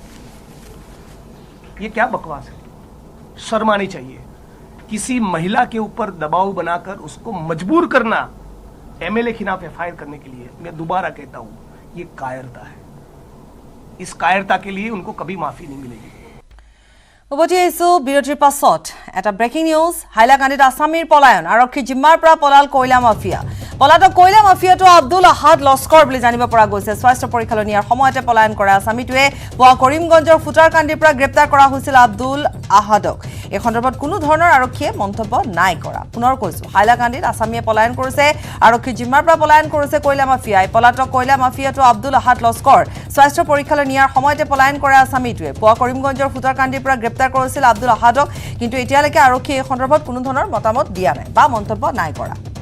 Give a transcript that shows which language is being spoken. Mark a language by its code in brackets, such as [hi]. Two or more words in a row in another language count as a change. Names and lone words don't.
[hi] ये क्या बकवास है शर्म आनी चाहिए किसी महिला के ऊपर दबाव बनाकर उसको मजबूर करना एमएलए खिलाफ एफआईआर करने के लिए मैं दोबारा कहता हूं ये कायरता है इस कायरता के लिए उनको कभी माफी नहीं मिलेगी [as] উভতি আহিছো বিৰতিৰ পাছত এটা ব্ৰেকিং নিউজ হাইলাকান্দিত আসামীৰ পলায়ন আৰক্ষী জিম্মাৰ পৰা পলাল কয়লা মাফিয়া পলাতক কয়লা মাফিয়াটো আব্দুল আহাদ লস্কৰ বুলি জানিব পৰা গৈছে স্বাস্থ্য পৰীক্ষালৈ নিয়াৰ সময়তে পলায়ন কৰা আসামীটোৱে পুৱা কৰিমগঞ্জৰ ফুটাৰকান্দিৰ পৰা গ্ৰেপ্তাৰ কৰা হৈছিল আব্দুল আহাদক এই সন্দৰ্ভত কোনো ধৰণৰ আৰক্ষীয়ে মন্তব্য নাই কৰা পুনৰ কৈছো হাইলাকান্দিত আসামীয়ে পলায়ন কৰিছে আৰক্ষী জিম্মাৰ পৰা পলায়ন কৰিছে কয়লা মাফিয়াই পলাতক কয়লা মাফিয়াটো আব্দুল আহাদ লস্কৰ স্বাস্থ্য পৰীক্ষালৈ নিয়াৰ সময়তে পলায়ন কৰা আসামীটোৱে পুৱা কৰিমগঞ্জৰ ফুটাৰকান্দিৰ পৰা গ্ৰেপ্তাৰ কৰিছিল আব্দুল আহাদক কিন্তু এতিয়ালৈকে আৰক্ষীয়ে এই সন্দৰ্ভত কোনো ধৰণৰ মতামত দিয়া নাই বা মন্তব্য নাই কৰা